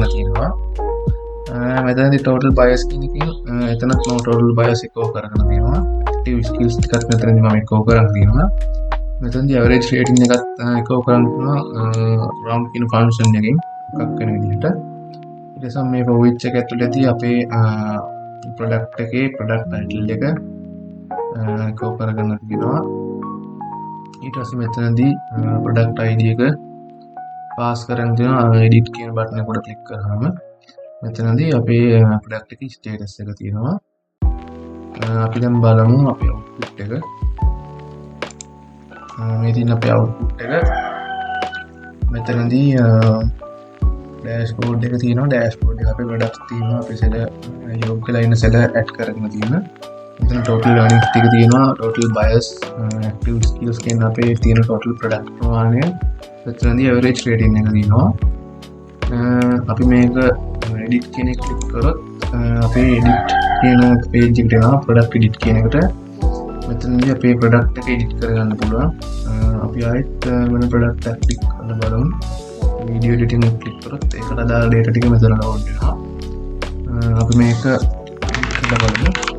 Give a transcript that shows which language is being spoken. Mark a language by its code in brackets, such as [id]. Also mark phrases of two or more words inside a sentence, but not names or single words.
[si] තියෙනවා මෙතනදී [en] total bias [si] කියන එකකින් එතනත් මම [en] total bias [si] එක්කෝ කරගෙන තියෙනවා [en] active skills [si] ටිකත් මෙතනදී මම එක්කෝ කරන් තියෙනවා මෙතනදී [en] average rating [si] එකත් එක්කෝ කරන් තියෙනවා round කියන function එකකින් එකක් වෙන විදිහට ඊට පස්සේ මේ [en] for each [si] එක ඇතුළතදී අපේ product එකේ [en] product title [si] එක එක්කෝ කරගෙන තියෙනවා ඊට පස්සේ මෙතනදී [en] product id [si] එක pass කරන් තියෙනවා edit කියන බටන් එක උඩ ක්ලික් කරාම මෙතනදී අපේ product එකේ status එක තියෙනවා අපි දැන් බලමු අපේ output එක මේ තියෙන අපේ output එක මෙතනදී dashboard එක තියෙනවා dashboard එක අපේ products තියෙනවා අපි සෙල යොග් වෙලා ඉන්න සෙල add කරගෙන තියෙනවා මෙතන [en] total earnings [si] ටික තියෙනවා [en] total bias active skills [si] කියන අපේ තියෙන [en] total product [si] ප්‍රමාණය මෙතනදී [en] average rating [si] එක තියෙනවා අපි මේක edit කියන එක ක්ලික් කරොත් අපේ edit කියන page එකට එනවා [en] product edit [si] කියන එකට මෙතනදී අපේ product එක edit කරගන්න පුළුවන් අපි ආයෙත් වෙන product එකක් ක්ලික් කරලා බලමු [en] video editing [si] එක ක්ලික් කරොත් ඒකට අදාළ data ටික මෙතන load වෙනවා අපි මේක කරලා බලමු